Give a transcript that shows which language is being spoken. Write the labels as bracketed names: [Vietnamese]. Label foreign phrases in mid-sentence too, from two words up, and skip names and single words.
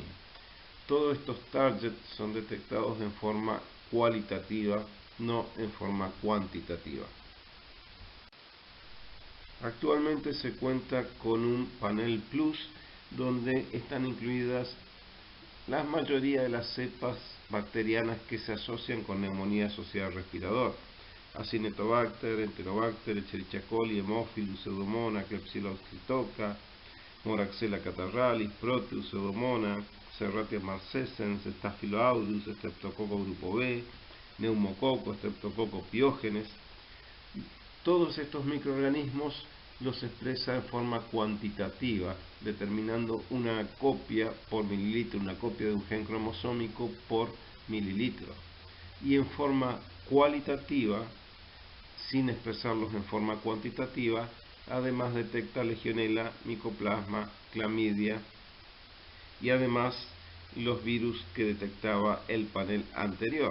[Spanish] Todos estos targets son detectados en forma cualitativa, no en forma cuantitativa. Actualmente se cuenta con un panel plus donde están incluidas la mayoría de las cepas bacterianas que se asocian con neumonía asociada al respirador: Acinetobacter, Enterobacter, Escherichia coli, Haemophilus, Pseudomonas, Klebsiella oxytoca, Moraxella catarrhalis, Proteus, Pseudomonas, Serratia marcescens, Staphylococcus, Streptococcus grupo B, Neumococo, Streptococcus piógenes. Todos estos microorganismos los expresa en forma cuantitativa, determinando una copia por mililitro, una copia de un gen cromosómico por mililitro. Y en forma cualitativa, sin expresarlos en forma cuantitativa, además detecta Legionella, Mycoplasma, Clamidia y además los virus que detectaba el panel anterior.